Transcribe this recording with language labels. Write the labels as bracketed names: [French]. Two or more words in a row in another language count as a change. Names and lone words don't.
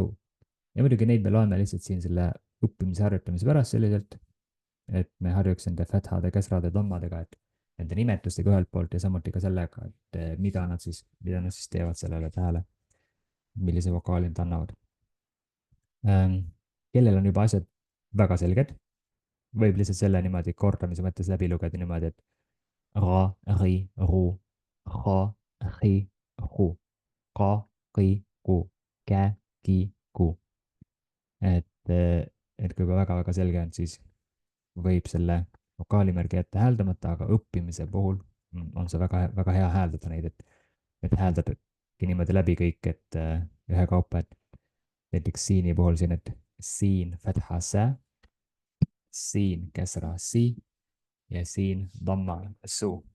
[Estonian] ja muidugi neid me loeme lihtsalt siin selle õppimise harjutamise pärast selliselt, et me harjuks nende fathade, käsrade, dammadega, et nende nimetustega ühelt poolt ja samuti ka sellega, et mida nad siis teevad sellele tähele, millise vokaali nad annavad. kellel on juba asjad väga selged, võib lihtsalt selle niimoodi kordamise mõttes läbi lugeda niimoodi, et ra, ri, ru, ra, ri, ru, ka, ri, ku, kä, ki, ku. et kui juba väga-väga selge on, siis võib selle vokaalimärgi jätta hääldamata, aga õppimise puhul on see väga hea hääldada neid, et hääldadki niimoodi läbi kõik, et ühekaupa, et näiteks siini puhul siin, et siin fatha sä, siin käsra si ja siin damma su.